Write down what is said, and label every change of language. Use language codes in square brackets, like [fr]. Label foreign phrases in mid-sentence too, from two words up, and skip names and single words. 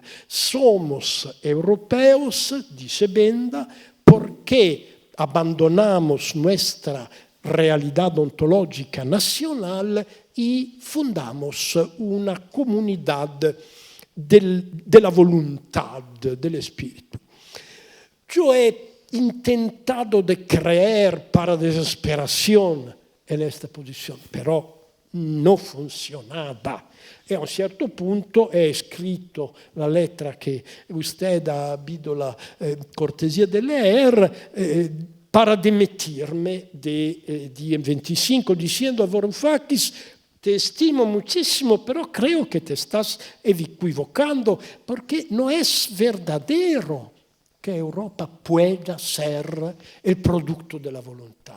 [es] Somos europeos, dice Benda, porque abandonamos nuestra realidad ontológica nacional y fundamos una comunidad de la voluntad, del espíritu. Yo he intentado de creer para desesperación en esta posición, pero [it] non funzionava. E a un certo punto è scritto la lettera che [es] usted ha habido la cortesia de leer para dimitirme de 25, diciendo a Varoufakis: te estimo muchísimo, pero creo que te estás equivocando porque no es verdadero que Europa pueda ser el producto de la voluntad.